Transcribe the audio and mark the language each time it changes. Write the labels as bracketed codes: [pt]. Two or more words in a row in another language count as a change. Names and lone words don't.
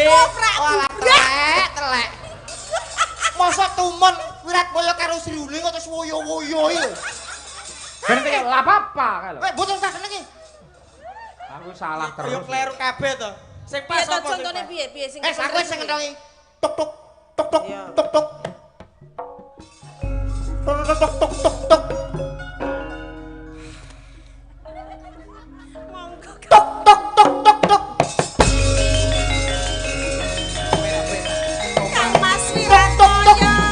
[jv] Walah telek. Mosok tumon Wiratmaya karo Sri Uning kok terus woyo-woyo iki lho. Ben kaya lah apa kae lho. Mboten usah seneng iki. Aku salah Yo terus. kleru kabeh to. Sing Piye pas to apa sing contone pas? piye sing Aku sing ngendongi. Tuk tuk tuk tuk tuk tuk. Tuk tuk tuk tuk tuk tuk. monggo Tuk tuk tuk tuk tuk. Kang Mas Wiratmaya.